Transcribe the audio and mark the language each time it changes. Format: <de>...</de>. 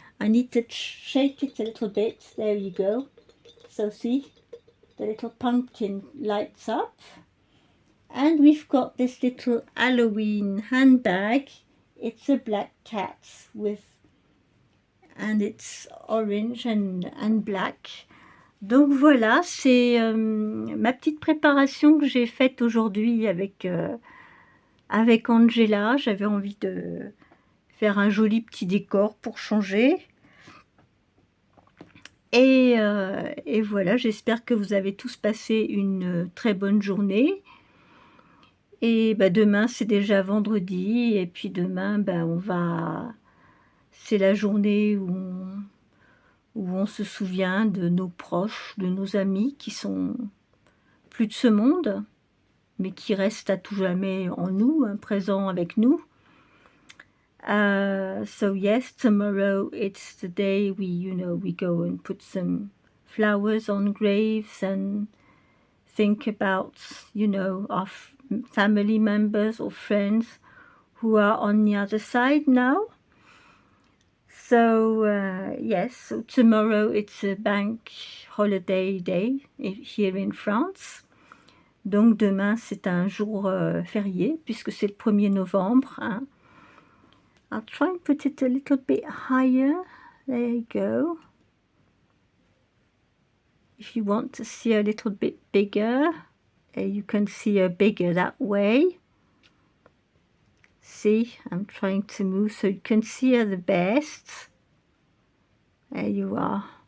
<en>I need to shake it a little bit. There you go. So see, the little pumpkin lights up, and we've got this little Halloween handbag. It's a black cat with. And it's orange and black.</en> <fr>Donc voilà, c'est ma petite préparation que j'ai faite aujourd'hui avec Angela. J'avais envie de faire un joli petit décor pour changer. Et voilà, j'espère que vous avez tous passé une très bonne journée. Et bah, demain, c'est déjà vendredi. Et puis demain, bah, c'est la journée où on se souvient de nos proches, de nos amis qui sont plus de ce monde, mais qui restent à tout jamais en nous, présents avec nous. So yes, tomorrow it's the day we go and put some flowers on graves and think about, our family members or friends who are on the other side now. So yes, so tomorrow it's a bank holiday day here in France. Donc demain c'est un jour férié puisque c'est le 1er novembre. Hein.</fr> <en>I'll try and put it a little bit higher. There you go. If you want to see a little bit bigger, you can see her bigger that way. See, I'm trying to move so you can see her the best. There you are.</en>